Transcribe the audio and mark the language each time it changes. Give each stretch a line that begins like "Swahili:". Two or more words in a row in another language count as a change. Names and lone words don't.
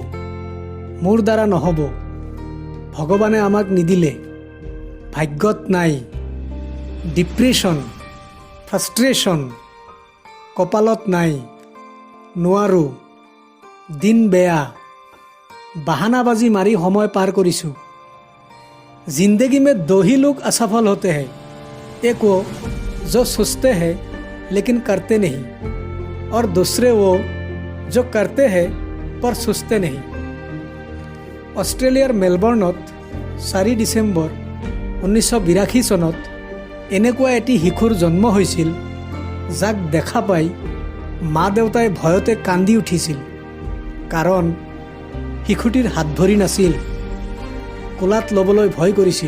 Assamese: মোৰ দ্বাৰা নহ'ব, ভগৱানে আমাক নিদিলে, ভাগ্যত নাই, ডিপ্ৰেশ্যন, ফ্ৰাষ্ট্ৰেশ্যন, কপালত নাই, নোৱাৰোঁ, দিন বেয়া, বাহানাবাজি মাৰি সময় পাৰ কৰিছোঁ।
Hindi: जिंदगी में दो ही लोग असफल होते हैं, एक वो जो सोचते हैं लेकिन करते नहीं, और दूसरे वो जो करते हैं पर सोचते नहीं।
Assamese: অষ্ট্ৰেলিয়াৰ মেলবৰ্ণত 4 ডিচেম্বৰ 1982 চনত এনেকুৱা এটি শিশুৰ জন্ম হৈছিল, যাক দেখা পাই মা দেউতাই ভয়তে কান্দি উঠিছিল। কাৰণ শিশুটিৰ হাত ভৰি নাছিল, কোলাত ল'বলৈ ভয় কৰিছিল।